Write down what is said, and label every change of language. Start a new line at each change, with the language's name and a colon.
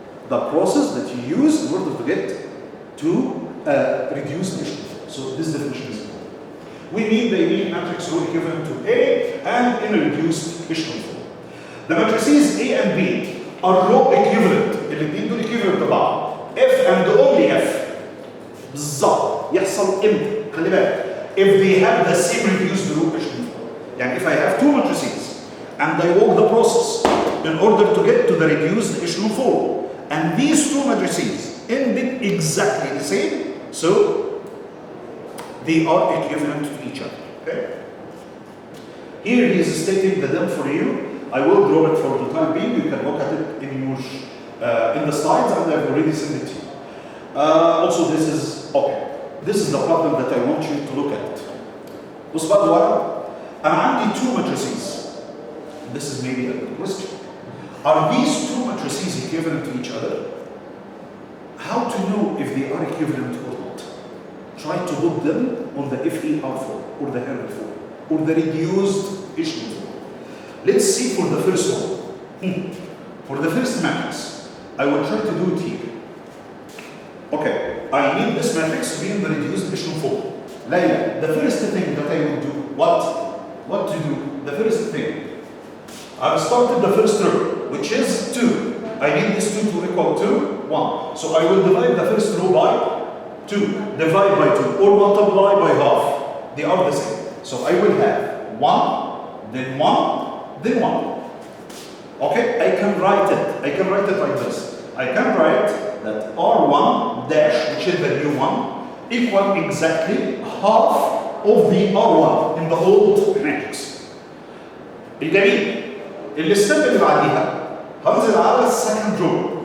English: The process that you use in order to get to reduce echelon form. So this definition is important. We need the unit matrix row equivalent to A and in a reduced echelon form. The matrices A and B are row equivalent.
Arabic: الاثنين دول equivalent لبعض.
English: F and only F.
Arabic: بالظبط يحصل امتى؟ خلي بالك.
English: If they have the same reduced row echelon form. يعني if I have two matrices and I walk the process in order to get to the reduced echelon form, and these two matrices ended exactly the same, so they are equivalent to each other. Okay? Here he is stating the them for you. I will draw it for the time being. You can look at it in the slides, and I've already sent it to you. Also, this is okay. This is the problem that I want you to look at.
Arabic: بص بقى ورا أنا عندي
English: two matrices. This is maybe a good question. Are these two matrices equivalent to each other? How to know if they are equivalent or not? Try to put them on the FER form or the Hermit form or the reduced echelon form. Let's see for the first one. For the first matrix, I will try to do it here. Okay, I need this matrix to be in the reduced echelon form. Layla, the first thing that I will do, what to do? The first thing, I've started the first row, which is 2. I need this 2 to equal to 1. So I will divide the first row by 2. Divide by 2 or multiply by half. They are the same. So I will have 1, then 1, then 1. Okay, I can write it like this. I can write that R1 dash, which is the new one, equal exactly half of the R1 in the old matrix.
Arabic: الجميل الستيب اللي بعديها هنزل على السكند رو.